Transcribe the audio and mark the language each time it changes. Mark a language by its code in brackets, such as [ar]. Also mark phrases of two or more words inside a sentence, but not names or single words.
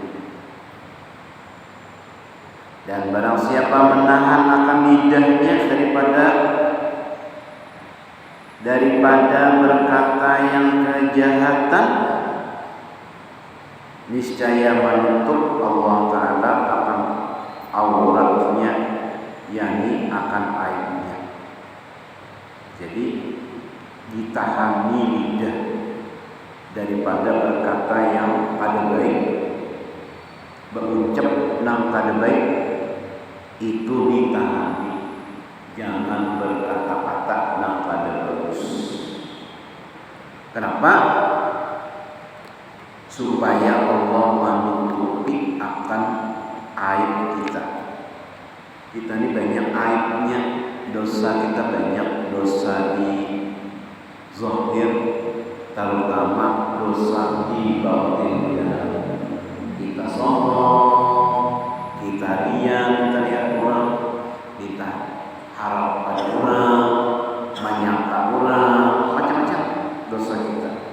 [id] Dan barang siapa menahan akan lidahnya daripada berkata yang kejahatan, niscaya menutup Allah Ta'ala akan auratnya, yakni akan aibnya. Jadi ditahani lidah daripada berkata yang [bjn] kada baik, [id] berucap [bjn] nang kada baik, [id] itu ditahani, jangan berkata-kata yang [bjn] kada bagus. [id] Kenapa? Supaya Allah menutupi akan aib kita. Kita ini banyak aibnya, dosa kita banyak, dosa di zahir, terutama dosa di batin. Kita sombong, kita riya, kita lihat orang, kita harap pada orang, menyangka orang, macam-macam dosa kita.